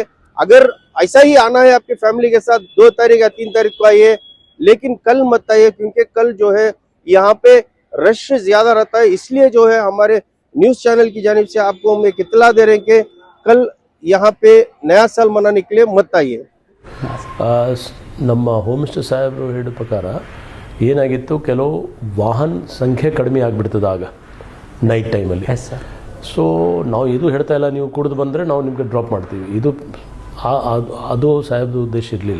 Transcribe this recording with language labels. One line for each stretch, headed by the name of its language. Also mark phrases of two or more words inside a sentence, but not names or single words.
Hindi: अगर ऐसा ही आना है आपकी फैमिली के साथ 2 तारीख या 3 तारीख को आइए, लेकिन कल मत आइए क्योंकि कल जो है यहाँ पे रश ज्यादा रहता है। इसलिए जो है हमारे
English: news channel
Hindi: की जानिब से आपको हम एक इत्तला दे रहे हैं कि कल यहाँ पे नया साल मनाने के लिए मत आइए।
Kannada: ನಮ್ಮ
English: home minister
Kannada: ಸಾಹೇಬರು ಹೇಳಿದ ಪ್ರಕಾರ ಏನಾಗಿತ್ತು, ಕೆಲವು ವಾಹನ ಸಂಖ್ಯೆ ಕಡಿಮೆ ಆಗಿಬಿಡ್ತದೆ ಆಗ ನೈಟ್ ಟೈಮಲ್ಲಿ. ಸೊ ನಾವು ಇದು ಹೇಳ್ತಾ ಇಲ್ಲ, ನೀವು ಕುಡಿದು ಬಂದರೆ ನಾವು ನಿಮಗೆ ಡ್ರಾಪ್ ಮಾಡ್ತೀವಿ, ಇದು ಅದು ಸಾಹೇಬ್ದು ಉದ್ದೇಶ ಇರಲಿಲ್ಲ.